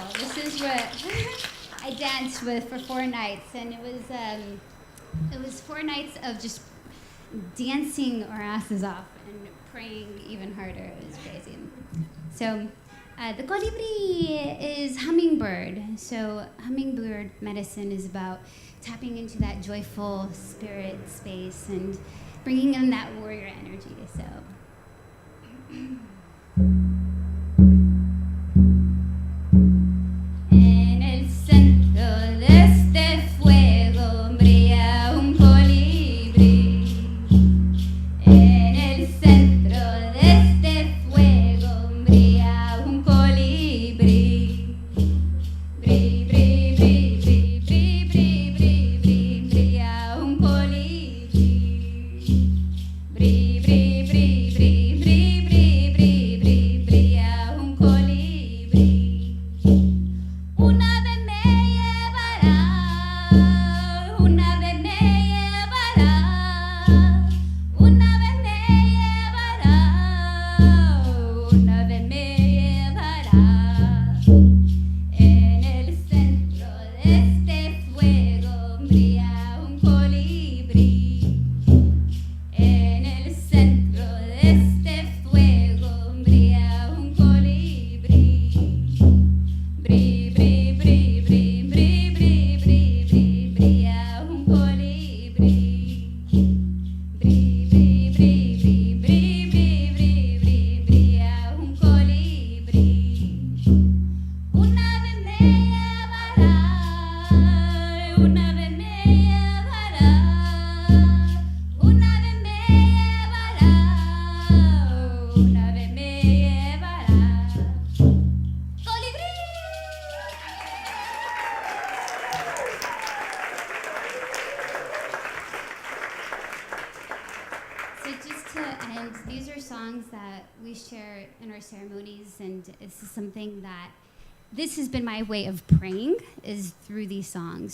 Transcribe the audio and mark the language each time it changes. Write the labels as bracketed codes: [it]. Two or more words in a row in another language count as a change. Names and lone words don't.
[en] This is what I danced with for 4 nights, and it was 4 nights of just dancing our asses off and praying even harder. It was crazy. So the colibri is hummingbird. So hummingbird medicine is about tapping into that joyful spirit space and bringing in that warrior energy. So. [es] En el centro de este fuego brilla un colibrí. En el centro de este fuego brilla un colibrí. Bri, bri, bri, bri, bri, bri, bri, bri, brilla un colibrí. Bri, bri, bri, bri, bri, bri, bri, bri, brilla un colibrí. Un ave me llevará, un ave me llevará, un ave me llevará, un ave me llevará. En el centro de este fuego brilla un colibrí. En el centro de este fuego brilla un colibrí. Bri, bri, bri, bri, bri, bri, bri, bri, brilla un colibrí. Bri, bri, bri, bri, bri, bri, bri, bri, brilla un colibrí. Un ave me llevará, un ave me llevará, un ave me llevará, un ave me llevará. ¡Colibrí! [en] So just to end, these are songs that we share in our ceremonies, and this is something that this has been my way of praying is through these songs.